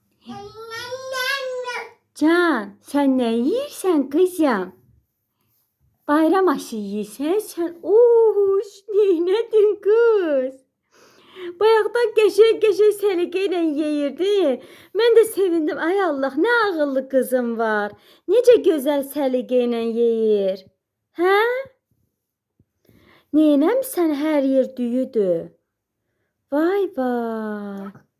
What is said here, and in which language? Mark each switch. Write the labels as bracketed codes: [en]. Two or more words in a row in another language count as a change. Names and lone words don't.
[az] Can, sen ne yiyirsən kızım? Bayram aşı yiyirsən sen. Oş, neynədin kız? Bayaqdan qəşəng səliqə ilə yeyirdi. Mən də sevindim. Ay Allah, nə ağıllı kızım var. Necə gözəl səliqə ilə yeyir. Hə? Neynəmsən, hər yer düyüdür. Vay vay.